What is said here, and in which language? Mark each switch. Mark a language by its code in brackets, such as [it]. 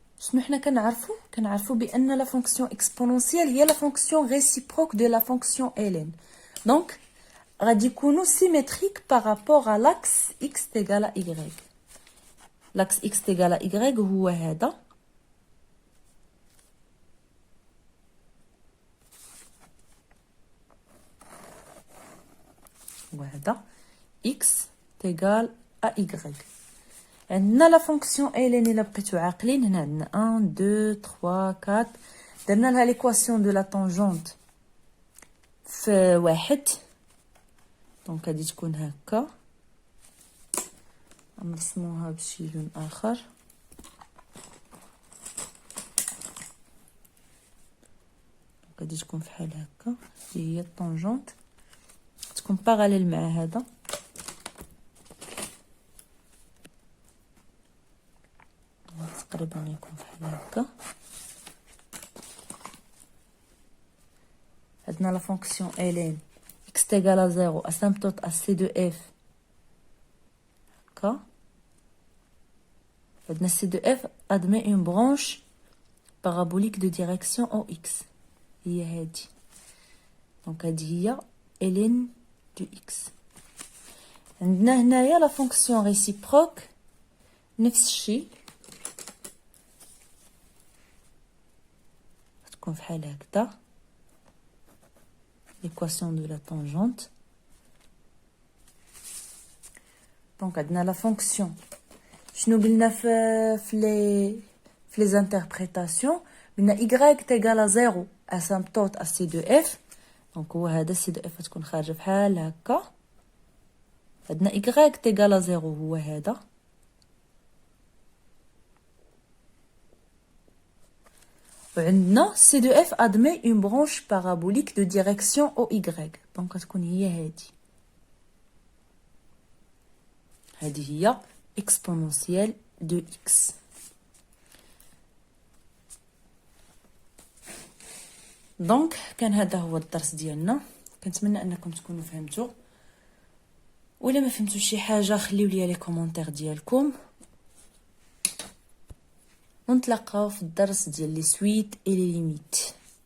[ar] شنو حنا كنعرفوا بان [fr] لا فونكسيون اكسبونونسيال هي لا فونكسيون réciproque de la fonction ln. Donc [ar] غادي يكونوا [fr] symétriques par rapport à l'axe x égal à y. L'axe x égal à y [ar] هو هذا وهذا [fr] x égal à y. [ar] عندنا لا فونكسيون ln الا بقيتو عاقلين هنا عندنا 1 2 3 4 درنا لها ليكواسيون دو لا طونجونت في واحد دونك غادي تكون هكا. نرسموها بشي لون اخر. غادي تكون فحال هكا. هي الطونجونت تكون باراليل مع هذا تقريبا يكون فحال هكا. [fr] عندنا لا فونكسيون ln x égale à 0 asymptote à c de f هكا عندنا C de F admet une branche parabolique de direction OX. [ar] هي هادي. دونك هادي هي [fr] ln de X. [ar] عندنا هنايا لا فونكسيون ريسيبروك نفس الشيء. تكون بحال هكذا. [fr] l'équation de la tangente. Donc عندنا la fonction. [ar] شنو قلنا في [fr] les interprétations قلنا y égale à 0 asymptote à C de F. [ar] Donc هو هذا [fr] C de F [ar] تكون خارجه بحال هكا. [fr] عندنا y égale à 0 هو هذا. وعندنا C de F admet une branche parabolique de direction OY. [ar] Donc تكون هي هادي. هذه هي [fr] exponentielle de X. [ar] دونك كان هذا هو الدرس ديالنا. كنتمنى انكم تكونوا فهمتوا. ولا ما فهمتوا شي حاجه خليو لي لي كومونتير ديالكم. ونتلاقاو في الدرس ديال لي سويت اي لي ليميت.